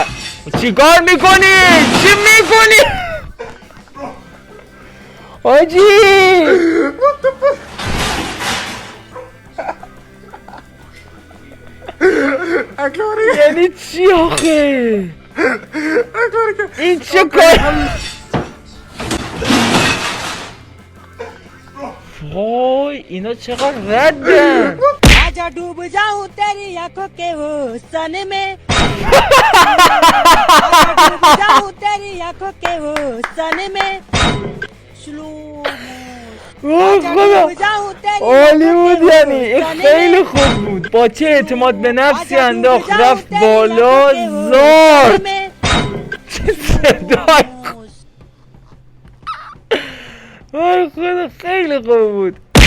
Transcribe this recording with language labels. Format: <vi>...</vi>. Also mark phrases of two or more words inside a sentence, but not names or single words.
<fa>چی کار میکنی؟ چی میکنی؟ حاجی یعنی چی آخه؟ این چه کار؟ وای اینا چقدر ردن.</fa> <hi>आजा डूब जाऊं तेरी आंखों के हुस्न में डूब जाऊं तेरी आंखों के हुस्न में</hi> <fa>عالی بود. یعنی این خیلی خوب بود. با چه اعتماد به نفسی انداخت رفت بالا. زار چه صدای وای خدا خیلی خوب بود.</fa>